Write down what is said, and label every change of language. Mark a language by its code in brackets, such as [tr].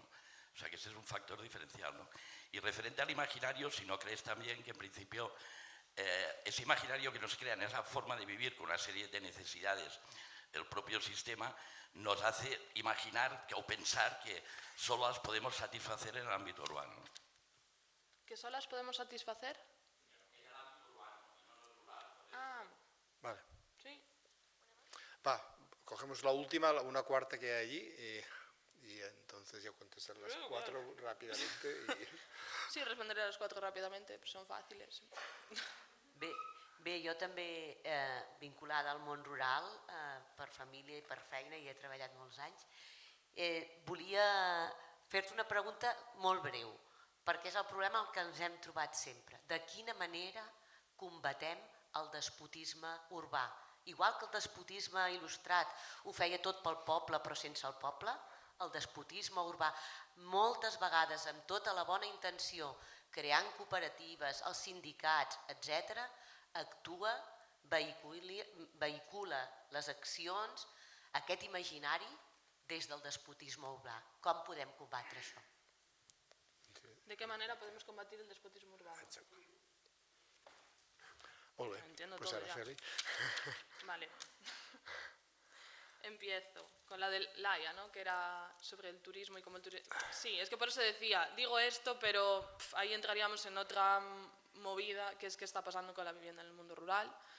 [es] O sea que ese es un factor diferencial, ¿no? Y referente al imaginario, si no crees también que en principio ese imaginario que nos crea en esa forma de vivir con una serie de necesidades, el propio sistema nos hace imaginar o pensar que solo las podemos satisfacer en el ámbito urbano, ¿no? ¿Que solo las podemos satisfacer? En el ámbito urbano, y no en el rural. Vale. Sí. Va, cogemos la última, una cuarta que hay allí y entonces ya contestamos. contestar las 4 rápidamente. [ca] Sí, responderé a les 4 ràpidament, però són fàcils. Bé, jo també vinculada al món rural, per família i per feina, i he treballat molts anys, volia fer-te una pregunta molt breu, perquè és el problema al que ens hem trobat sempre. De quina manera combatem el despotisme urbà? Igual que el despotisme il·lustrat ho feia tot pel poble però sense el poble, el despotisme urbà, moltes vegades amb tota la bona intenció, creant cooperatives, els sindicats, etc., actua, vehicula les accions, aquest imaginari des del despotisme urbà. Com podem combatre això? [es] ¿De qué manera podemos combatir el despotismo urbano? [ca] Molt bé, pues ara Feli. [es] Vale. Empiezo con la de Laia, ¿no? Que era sobre el turismo y cómo el turismo... Sí, es que por eso decía, digo esto, pero ahí entraríamos en otra movida, que es qué está pasando con la vivienda en el mundo rural.